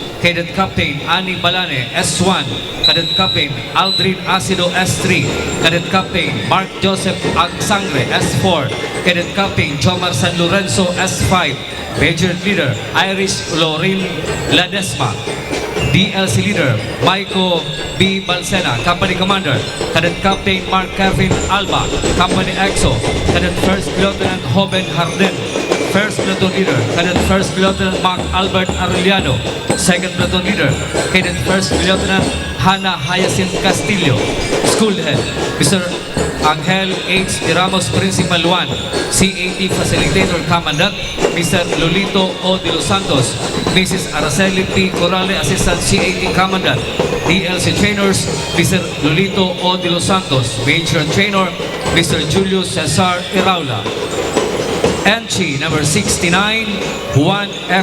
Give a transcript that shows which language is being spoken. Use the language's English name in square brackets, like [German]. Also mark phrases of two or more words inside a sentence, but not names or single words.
[English] Cadet Captain Ani Balane, S1. Cadet Captain Aldrin Acido, S3. Cadet Captain Mark Joseph Agsangre, S4. Cadet Captain Jomar San Lorenzo, S5. Major Leader Iris Lorin Ladesma. DLC Leader Maiko B. Balsena, Company Commander. Cadet Captain Mark Kevin Alba, Company EXO. Cadet First Lieutenant Hoben Harden. First Platoon Leader, Cadet First Lieutenant Mark Albert Arellano. Second Platoon Leader, Cadet First Lieutenant Hannah Hyacinth Castillo. School Head, Mr. Angel H. Ramos, Principal 1. CAT Facilitator Commandant, Mr. Lolito O. De Los Santos. Mrs. Araceli P. Corale, Assistant CAT Commandant. DLC Trainers, Mr. Lolito O. De Los Santos. Major Trainer, Mr. Julio Cesar Iraula. Entry number 69, Juan F.